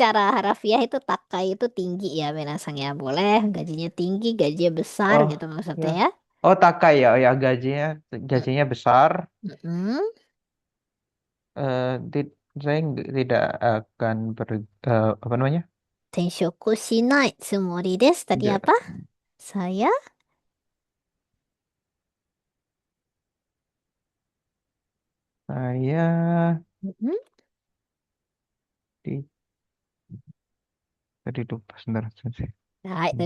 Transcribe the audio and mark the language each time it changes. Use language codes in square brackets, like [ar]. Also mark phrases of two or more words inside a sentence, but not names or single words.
[id] secara harafiah itu takai itu tinggi ya, minasan ya. Boleh gajinya tinggi, gajinya besar Oh, gitu maksudnya ya. ya. Oh, takai ya. Oh, ya, gajinya besar. Mm-mm. Eh, saya tidak akan apa namanya? [ja] 転職しないつもりです. [id] Tadi Tidak. apa? Saya Saya mm-mm. di tadi lupa sebentar sensei. Hai, tadi